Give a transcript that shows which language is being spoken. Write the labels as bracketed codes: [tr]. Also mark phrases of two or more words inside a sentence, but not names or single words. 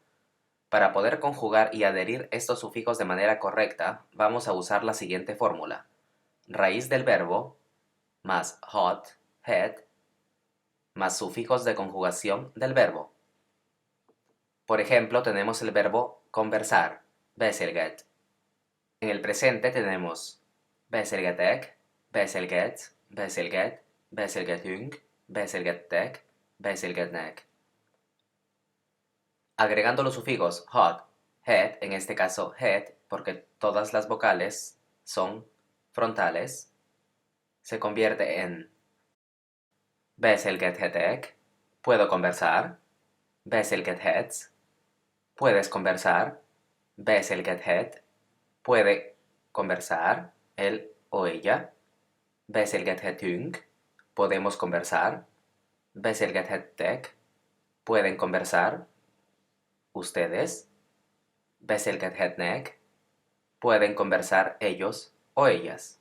[es] Para poder conjugar y adherir estos sufijos de manera correcta, vamos a usar la siguiente fórmula. Raíz del verbo más [hu] hot, het, [es] más sufijos de conjugación del verbo. Por ejemplo, tenemos el verbo conversar, beszélget. [hu] En el presente tenemos beszélgetek, beszélgetsz, beszélget, beszélgetünk, beszélgettek, beszélgetnek. [es] Agregando los sufijos [hu] hot, het, [es] en este caso het, porque todas las vocales son frontales, se convierte en beszélgethetek, puedo conversar, beszélgethetsz, puedes conversar, beszélgethet, puede conversar, él o ella, beszélgethetünk, podemos conversar, beszélgethettek, pueden conversar, ustedes, beszélgethetnek, pueden conversar ellos o ellas.